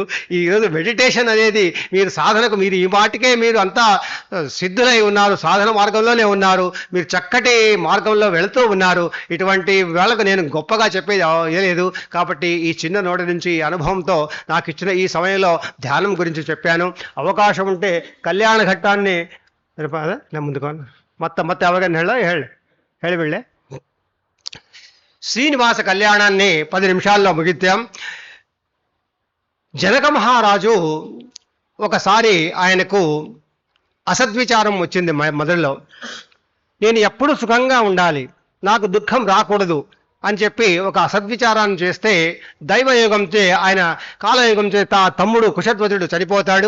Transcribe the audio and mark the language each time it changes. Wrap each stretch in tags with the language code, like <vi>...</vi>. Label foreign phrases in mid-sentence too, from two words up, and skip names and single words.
<te>ఈరోజు మెడిటేషన్ అనేది మీరు సాధనకు, మీరు ఈ మాటికే మీరు అంతా సిద్ధులై ఉన్నారు, సాధన మార్గంలోనే ఉన్నారు, మీరు చక్కటి మార్గంలో వెళుతూ ఉన్నారు. ఇటువంటి వాళ్ళకు నేను గొప్పగా చెప్పేది లేదు. కాబట్టి ఈ చిన్న నోటి నుంచి అనుభవంతో నాకు ఇచ్చిన ఈ సమయంలో ధ్యానం గురించి చెప్పాను. అవకాశం ఉంటే కళ్యాణ ఘట్టాన్ని</te> <kn>ಮುಂದಕ್ಕೆ ಮತ್ತೆ ಅವಾಗ ಹೇಳಿಬಿಡ್ಲೆ.</kn> <te>శ్రీనివాస కళ్యాణాన్ని 10 నిమిషాల్లో ముగిద్దాం. జనక మహారాజు ఒకసారి ఆయనకు అసద్విచారం వచ్చింది మొదల్లో. నేను ఎప్పుడు సుఖంగా ఉండాలి, నాకు దుఃఖం రాకూడదు అని చెప్పి ఒక అసద్విచారాన్ని చేస్తే దైవయోగంచే ఆయన కాలయోగంచే తమ్ముడు కుశధ్వజుడు చనిపోతాడు.</te>